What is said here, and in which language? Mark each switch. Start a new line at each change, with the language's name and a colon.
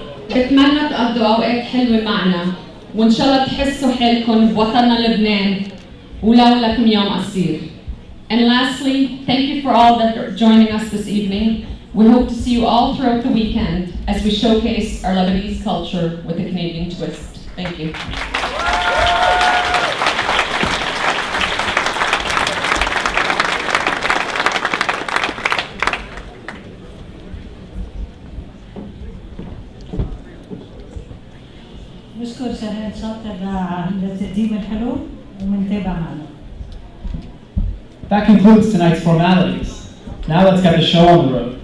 Arabic: بتمنى تقضوا اوقات حلوه معنا وان شاء الله تحسوا حالكم بوطننا لبنان ولو لكم يوم قصير.
English: And lastly, thank you for all that are joining us this evening. We hope to see you all throughout the weekend as we showcase our Lebanese culture with a Canadian twist. Thank you.
Arabic: نشكر شهاد شاطر على التقديم الحلو ومنتابع معنا.
English: That concludes tonight's formalities. Now let's get the show on the road.